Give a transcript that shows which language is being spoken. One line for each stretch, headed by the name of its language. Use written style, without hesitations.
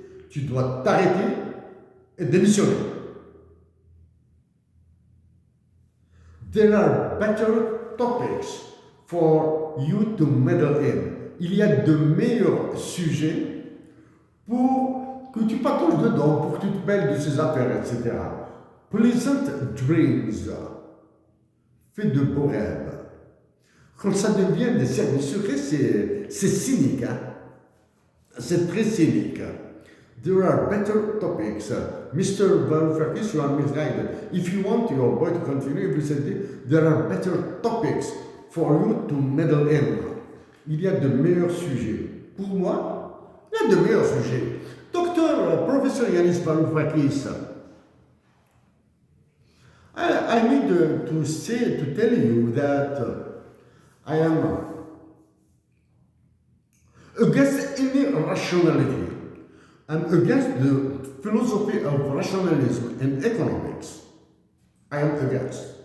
French: Tu dois t'arrêter et démissionner.
English: There are better topics for you to meddle in.
French: Il y a de meilleurs sujets pour que tu patauges dedans, pour que tu te mêles de ces affaires, etc.
English: Pleasant dreams.
French: Fais de beaux rêves. Quand ça devient des services secrets, c'est cynique. Hein? C'est très cynique.
English: There are better topics. Mr. Varoufakis, you are misguided. If you want your boy to continue every Sunday, there are better topics for you to meddle in.
French: Il y a de meilleurs sujets. Pour moi, il y a de meilleurs sujets.
English: Professor Yanis Varoufakis, I need to tell you that I am against any rationality. I'm against the philosophy of rationalism in economics. I am against.